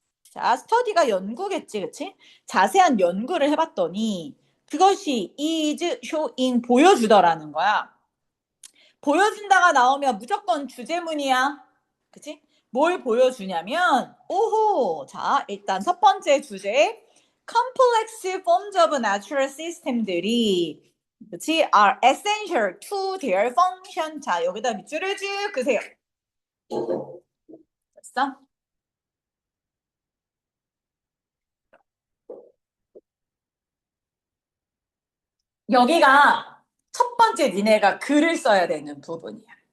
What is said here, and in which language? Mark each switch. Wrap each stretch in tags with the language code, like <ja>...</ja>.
<ko>자, 스터디가 연구겠지, 그치? 자세한 연구를 해봤더니 그것이</ko> <en>is showing</en> <ko>보여주더라는 거야. 보여준다가 나오면 무조건 주제문이야. 그치? 뭘 보여주냐면 오호, 자, 일단 첫 번째 주제</ko> <en>complex forms of natural system</en> <ko>들이 그치?</ko> <en>are essential to their function.</en> <ko>자, 여기다 밑줄을 쭉 그세요. 됐어? 여기가 첫 번째 니네가 글을 써야 되는 부분이야.</ko>